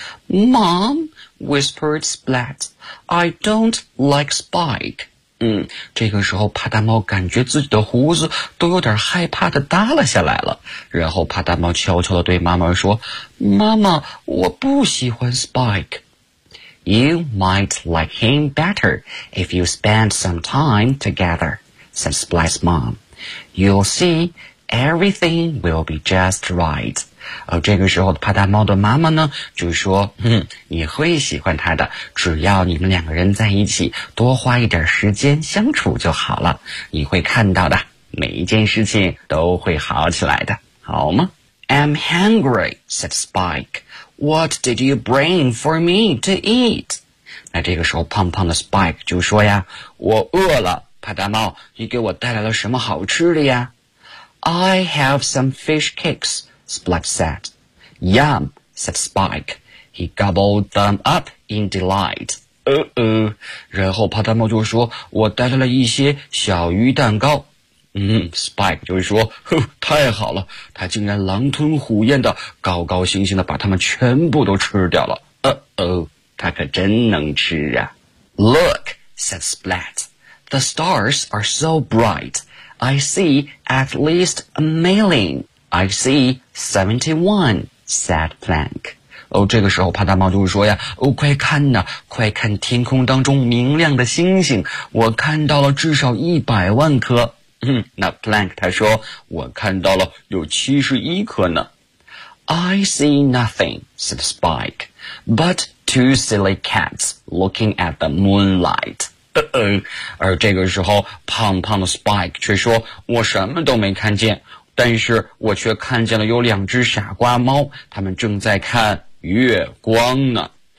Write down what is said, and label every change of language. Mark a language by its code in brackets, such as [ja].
[en] Mom, whispered Splat, I don't like Spike. [zh] 嗯，这个时候帕达猫感觉自己的胡子都有点害怕的耷拉下来了，然后帕达猫悄悄地对妈妈说，妈妈，我不喜欢 Spike。 [en] You might like him better if you spend some time together, said Splat's mom. You'll see, everything will be just right. [zh] 这个时候帕达猫的妈妈呢就说，你会喜欢他的，只要你们两个人在一起多花一点时间相处就好了，你会看到的，每一件事情都会好起来的，好吗？ [en] I'm hungry, said Spike. What did you bring for me to eat? [zh] 那这个时候胖胖的 Spike 就说呀，我饿了，帕达猫，你给我带来了什么好吃的呀？ [en] I have some fish cakes, Splat said. Yum, said Spike. He gobbled them up in delight. [zh] 然后帕达猫就说，我带来了一些小鱼蛋糕。 Spike 就说，太好了，他竟然狼吞虎咽的高高兴兴的把它们全部都吃掉了。他可真能吃啊。 [en] Look, said Splat. The stars are so bright. I see at least a million. I see 71, said Plank. [zh] 这个时候帕达猫就说呀，快看呐，快看天空当中明亮的星星，我看到了至少100万颗。那 Plank 他说，我看到了有71颗呢。 [en] I see nothing, said Spike, but two silly cats looking at the moonlight. [zh] 而这个时候胖胖的 Spike 却说，我什么都没看见，但是我却看见了有两只傻瓜猫，他们正在看月光呢。